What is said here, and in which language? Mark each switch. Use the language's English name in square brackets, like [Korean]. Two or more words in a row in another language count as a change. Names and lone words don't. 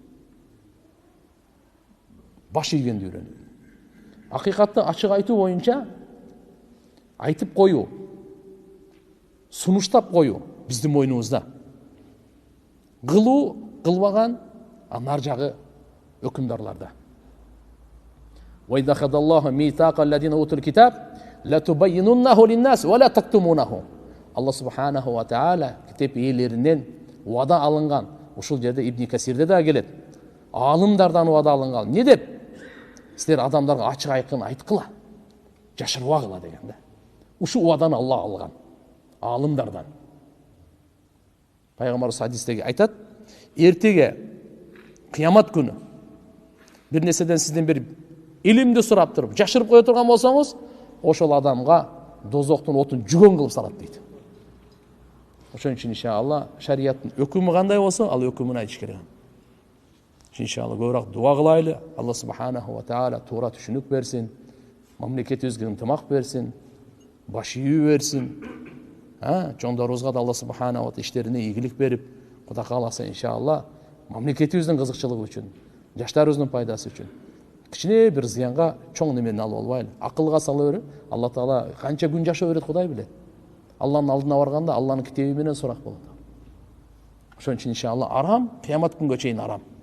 [Kyrgyz] Баш ийгенди үйрөнөйлү. Акыйкатты ачык айтуу боюнча айтып коюу, сунуштап коюу биздин мойнубузда. Кылуу, кылбаган ар жагы өкүмдарларда. [Arabic] وَإِذَا أَخَذَ اللَّهُ مِيثَاقَ الَّذِينَ أُوتُوا الْكِتَابَ لَتُبَيِّنُنَّهُ لِلنَّاسِ وَلَا تَكْتُمُونَهُ. الله سبحانه وتعالى [Kyrgyz] китеп ээлеринен вада алынган. Ушул жерде Ибн Касирде да келет. Алымдардан вада алынган. Не деп? Силер адамдарга ачык айкын айткыла, жашырбагыла деген да. Ушу ваданы Алла алган. Алымдардан. Пайгамбарыбыз хадистеги айтат, эртеге кыямат күнү бир нерседен сизден бир илимди сурап туруп, жашырып кое турган болсоңуз, ошол адамга дозоктун отун жүгөн кылып салат дейт. Ошон үчүн иншалла шариаттын өкүмү кандай болсо, ал өкүмүн айтыш керек. Иншалла көбүрөөк дуа кылайлы. [Arabic] الله سبحانه وتعالى [Kyrgyz] туура түшүнүк берсин, мамлекетибизге ынтымак берсин, баш ийүү берсин. Чоңдорубузга да [Arabic] الله سبحانه وتعالى [Kyrgyz] иштерине ийгилик берип, Кудай кааласа иншалла мамлекетибиздин кызыкчылыгы үчүн, жаштарыбыздын пайдасы үчүн кичине бир зыянга чоң немени алып албайлы. Акылга сала берип, [Arabic] الله تعالى [Kyrgyz] канча күн жашоо берет Кудай билет. Алланын алдына барганда Алланын китеби менен сурак болот. Ошон үчүн иншалла арам кыямат күнгө чейин арам.